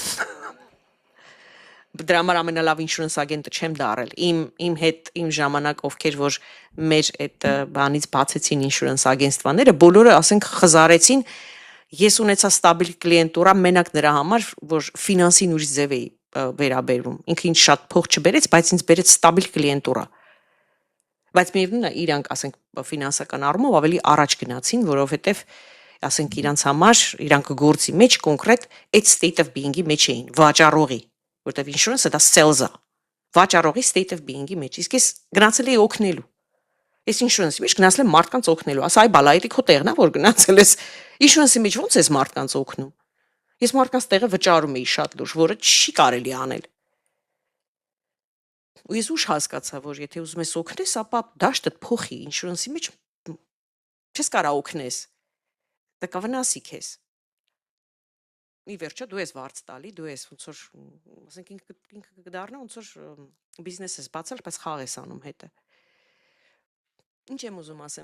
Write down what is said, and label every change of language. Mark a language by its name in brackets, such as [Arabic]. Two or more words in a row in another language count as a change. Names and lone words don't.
[Armenian] Դրա համար ամենալավ [English] insurance agent [Armenian] չեմ դարել։ Իմ հետ իմ ժամանակ ովքեր որ մեր այդ բանից բացեցին ինշուրենս ագենստվաները, բոլորը ասենք խզարեցին, ես ունեցա ստաբիլ կլիենտուրա մենակ նրա համար, որ ֆինանսին ուրիշ ձև էի վերաբերվում։ Ինքը ինձ շատ փող չբերեց, բայց ինձ բերեց ստաբիլ կլիենտուրա։ Բայց միևնույնն է, իրանք ասենք ֆինանսական առումով ավելի առաջ գնացին, որովհետև ասենք իրանց համար իրանք գործի մեջ կոնկրետ այդ [English] state of being-ի [Armenian] մեջ էին, վաճառողի, որտեվ insurance-ը դա sales-ը, վաճառողի [English] state of being-ի [Armenian] մեջ։ Իսկ ես գնացել էի օգնելու։ Ես insurance-ի մեջ գնացել եմ մարդկանց օգնելու։ Ասա, այ բալա, դա քո տեղն է, որ գնացել ես insurance-ի մեջ ո՞նց ես մարդկանց օգնում։ Ես մարդկանց տեղը վճարում էի շատ լուրջ, որը չի կարելի անել։ Ու ես ուշ հասկացա, որ եթե ուզում ես օգնես, ապա դաշտդ փոխի insurance-ի մեջ չես կարող օգնես։ Դա կվնասի քեզ։ Ի վերջո դու ես վարձ տալի, դու ես ոնց որ ասենք ինքը կդառնա ոնց որ բիզնես ես բացել, բայց խաղ ես անում հետը։ Ինչ եմ ուզում ասեմ,